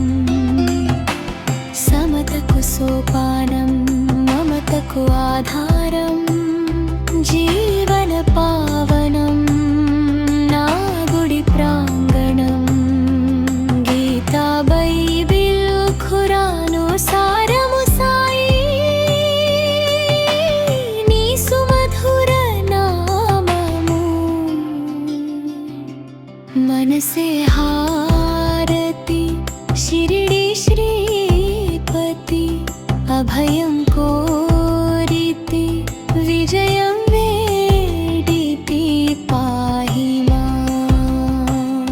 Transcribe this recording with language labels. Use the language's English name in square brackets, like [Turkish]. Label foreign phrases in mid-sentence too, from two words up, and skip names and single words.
[Telugu] సమతకు సోపానం మమతకు ఆధారం జీవన పావనం నా గుడి ప్రాంగణం గీతా बైబిల్ ఖురాను సారము సాయి నీ సుమధుర నామము। మనసే హారతి శిరిడీ శ్రీపతి అభయం కోరితి విజయం వేడితి [Sanskrit] पाहि माम्।